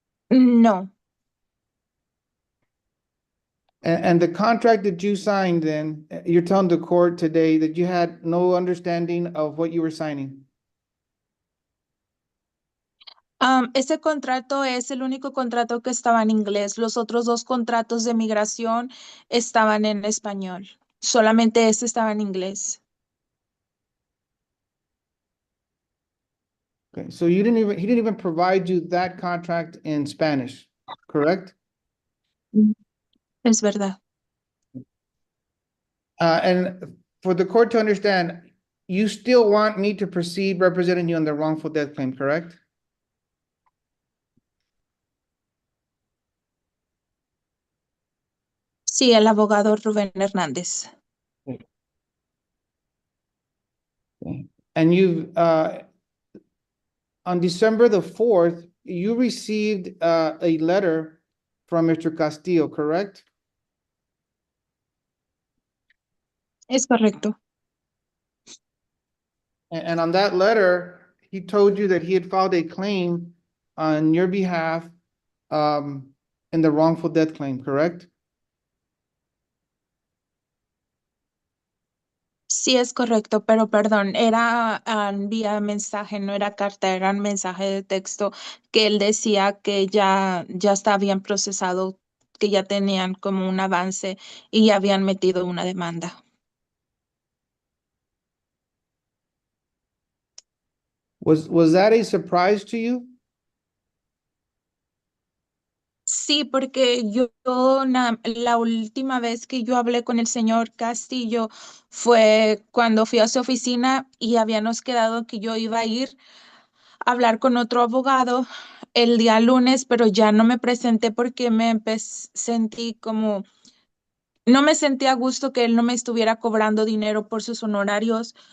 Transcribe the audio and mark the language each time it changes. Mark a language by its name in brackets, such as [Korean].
[Spanish] No. [English] And the contract that you signed then, you're telling the court today that you had no understanding of what you were signing? [Spanish] Ese contrato es el único contrato que estaba en inglés. Los otros 2 contratos de migración estaban en español. Solamente ese estaba en inglés. [English] Okay, so he didn't even provide you that contract in Spanish, correct? [Spanish] Es verdad. [English] And for the court to understand, you still want me to proceed representing you on the wrongful death claim, correct? [Spanish] Sí, el abogado Rubén Hernández. [English] And you've on December the 4th, you received a letter from Mr. Castillo, correct? [Spanish] Es correcto. [English] And on that letter, he told you that he had filed a claim on your behalf in the wrongful death claim, correct? [Spanish] Sí, es correcto, pero perdón, era vía mensaje, no era carta, era un mensaje de texto que él decía que ya está bien procesado, que ya tenían como un avance y ya habían metido una demanda. [English] Was that a surprise to you? [Spanish] Sí, porque la última vez que yo hablé con el señor Castillo fue cuando fui a su oficina y habíamos quedado que yo iba a ir a hablar con otro abogado el día lunes, pero ya no me presenté porque sentí como, no me sentí a gusto que él no me estuviera cobrando dinero por sus honorarios.